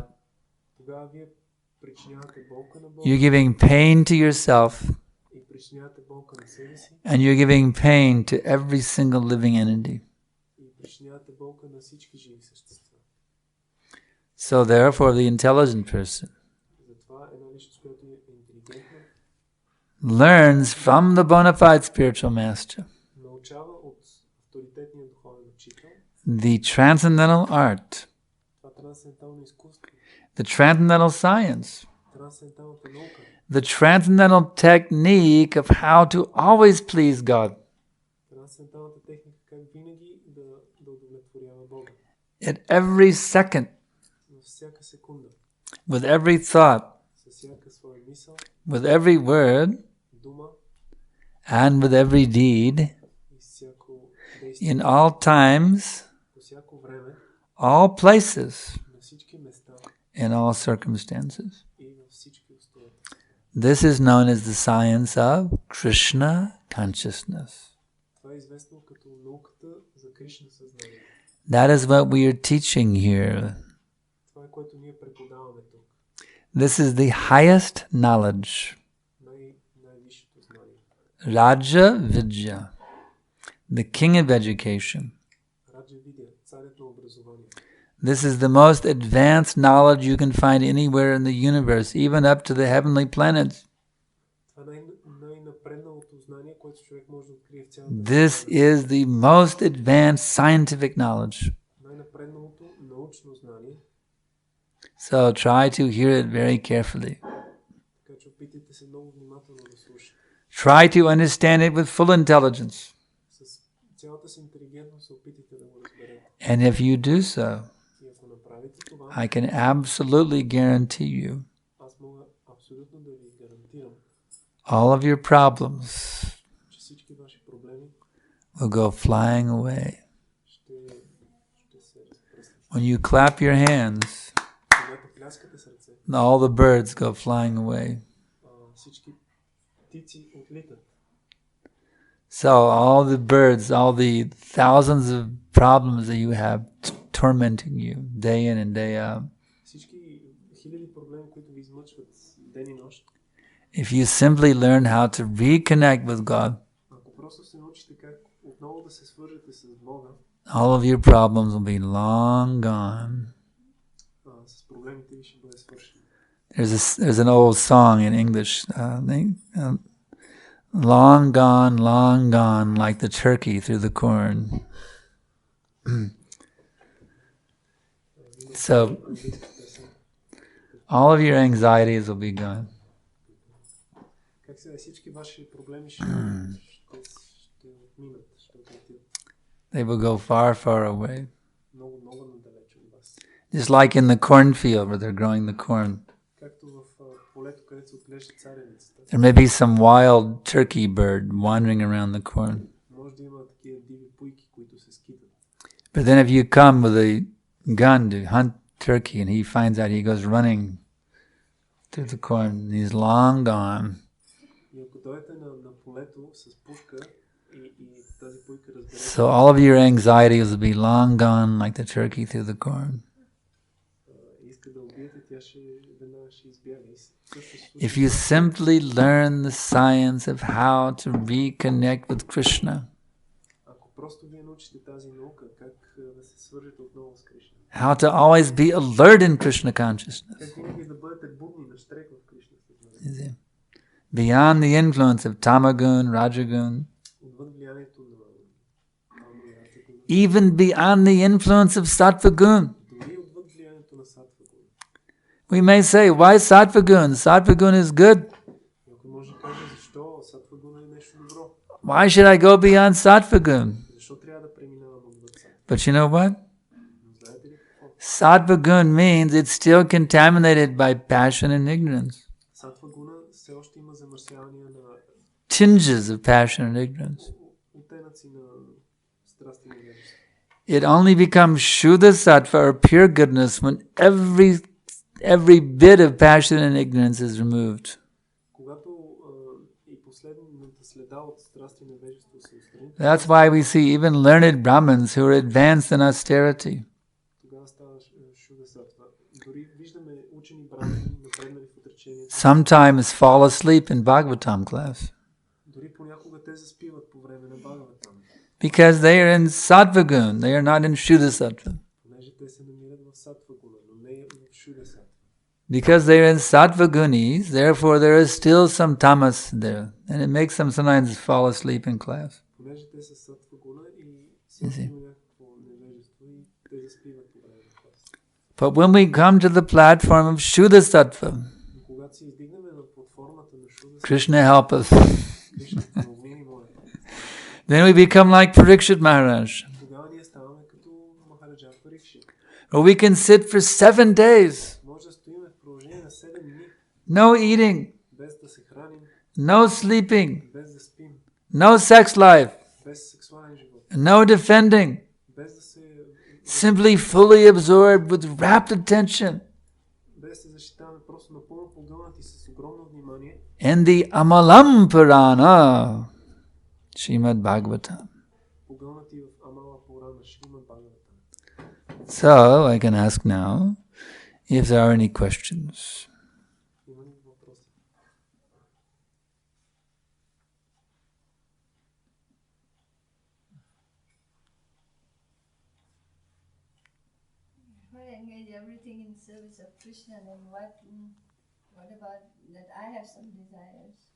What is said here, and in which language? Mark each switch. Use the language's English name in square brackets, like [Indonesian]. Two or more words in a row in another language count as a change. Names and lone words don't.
[Bulgarian] тогава вие причинявате болка на Бога [English] You're giving pain to yourself, [Bulgarian] и причинявате болка на себе си [English] and you're giving pain to every single living entity. [Bulgarian] и причинявате болка на всички живи същества. [English] So therefore, the intelligent person [Bulgarian] Затова това една личност, която е интелигентна, [English] learns from the bona fide spiritual master [Bulgarian] научава от авторитетния духовен учител [English] the transcendental art, [Bulgarian] това трансцендентално изкуство, [English] the transcendental science, [Bulgarian] трансценденталната наука, [English] the transcendental technique of how to always please God [Bulgarian] трансценденталната техника, как винаги да удовлетворява Бога. [English] at every second, [Bulgarian] На всяка секунда, [English] with every thought, [Bulgarian] със всяка своя мисъл, [English] with every word, [Bulgarian] дума [English] and with every deed, [Bulgarian] и всяко действие, [English] in all times, [Bulgarian] по всяко време, [English] all places, [Bulgarian] на всички места [English] in all circumstances. [Bulgarian] и във всички обстоятелства. [English] This is known as the science of Krishna consciousness. [Bulgarian] Това е известно като науката за Кришна съзнание. [English] That is what we are teaching here. [Bulgarian] Това е което ние преподаваме тук. [English] This is the highest knowledge. [Bulgarian] Най-висшето знание. [English] Raja Vidya, the king of education. [Bulgarian] Раджа Видя, царят на образование. [English] This is the most advanced knowledge you can find anywhere in the universe, even up to the heavenly planets. [Bulgarian] Това е най-напредналото знание, което човек може да открие в цялата [English] This is the most advanced scientific knowledge. [Bulgarian] най-напредналото научно знание. [English] So try to hear it very carefully. [Bulgarian] Така че опитайте се много внимателно да слушате. [English] Try to understand it with full intelligence. [Bulgarian] С цялата си интелигентност се опитайте да го разберете. [English] And if you do so, [Bulgarian] И ако направите това, [English] I can absolutely guarantee you [Bulgarian] аз мога абсолютно да ви гарантирам, [English] all of your problems [Bulgarian] че всички ваши проблеми [English] will go flying away. [Bulgarian] ще се разпръснат. [English] When you clap your hands, [Bulgarian] Когато пляскате сърце, [English] all the birds go flying away. [Bulgarian] всички птици отлитат. [English] So all the birds, all the thousands of problems that you have tormenting you day in and day out, [Bulgarian] Всички хиляди проблеми, които ви измъчват ден и нощ, [English] if you simply learn how to reconnect with God, [Bulgarian] ако просто се научите как отново да се свържете с Бога, [English] all of your problems will be long gone. [Bulgarian] с проблемите ви ще бъде свършено. [English] There's an old song in English, long gone, like the turkey through the corn. So all of your anxieties will be gone. [Bulgarian] Как сега всички ваши проблеми ще отминат, ще отлетят [English] They will go far, far away. [Bulgarian] много надалеч от вас. [English] Just like in the cornfield where they're growing the corn. [Bulgarian] Както в полето, където се отглежда царевицата. [English] There may be some wild turkey bird wandering around the corn. [Bulgarian] Може да има такива диви пуйки, които се скитат. [English] But then if you come with a gun to hunt turkey and he finds out, he goes running through the corn and he's long gone. [Bulgarian] И ако дойдете на полето с пушка и тази пуйка разбере, [English] So all of your anxieties will be long gone like the turkey through the corn. [Bulgarian] иска да убиете, тя веднага ще избяга. [English] If you simply learn the science of how to reconnect with Krishna, [Bulgarian] Ако просто вие научите тази наука, как да се свържете отново с Кришна, [English] how to always be alert in Krishna consciousness, [Bulgarian] как винаги да бъдете будни, наштрек в Кришна съзнание, [English] beyond the influence of tamagun, rajagun, [Bulgarian] отвъд влиянието на Тама и Раджагуна, [English] even beyond the influence of sattva gun. [Bulgarian] дори отвъд влиянието на Сатва Гуна. [English] We may say, why sattva gun? Sattva gun is good. [Bulgarian] Някой може да каже, защо Сатва Гуна е нещо добро? [English] Why should I go beyond sattva gun? [Bulgarian] Защо трябва да преминавам отвъд Сатва? [English] But you know what? [Bulgarian] Но знаете ли какво? [English] Sattva gun means it's still contaminated by passion and ignorance. [Bulgarian] Сатва Гуна все още има замърсявания на [English] Tinges of passion and ignorance. [Bulgarian] оттенъци на страсти и невежество. [English] It only becomes Shuddha Sattva or pure goodness when every bit of passion and ignorance is removed. [Bulgarian] Когато и последната следа от страсти и невежество се отстрани, [English] That's why we see even learned Brahmins who are advanced in austerity. [Bulgarian] тогава става Шуда Сатва. Дори виждаме учени брамини, напреднали в отречението. [English] Sometimes fall asleep in Bhagavatam class [Bulgarian] Дори понякога те заспиват по време на Бхагаватам, [English] because they are in Sattva gun. They are not in Shuddha Sattva. [Bulgarian] понеже те се намират в Сатва Гуна, но не в Шуда Сатва. [English] Because they're in sattva gunis, therefore there is still some tamas there. And it makes them sometimes fall asleep in class. [Bulgarian] Понеже те са сатва гуна и всеки има някакво невежество и те заспиват по време на клас. [English] But when we come to the platform of Shuddha Sattva, [Bulgarian] Но когато се издигнем на платформата на Шуда, [English] Krishna help us, [Bulgarian] Кришна помогни ни, моля. [English] then we become like Parikshit Maharaj. [Bulgarian] Тогава ние ставаме като Махараджа Парикшит. [English] Or we can sit for 7 days, [Bulgarian] Може да стоиме в продължение на 7 дни, [English] no eating, [Bulgarian] без да се храним, [English] no sleeping, [Bulgarian] без да спим, [English] no sex life, [Bulgarian] без сексуален живот, [English] no defending, [Bulgarian] без да се [English] simply fully absorbed with rapt attention [Bulgarian] без да се защитаваме, просто напълно погълнати с огромно внимание [English] in the Amalam Purana, Srimad Bhagavatam. [Bulgarian] погълнати в Амала Пурана, Шримад Бхагаватам. [English] So I can ask now if there are any questions. [Bulgarian] Има ли въпроси? [English] If I engage everything in service of Krishna, then what about that I have some desires?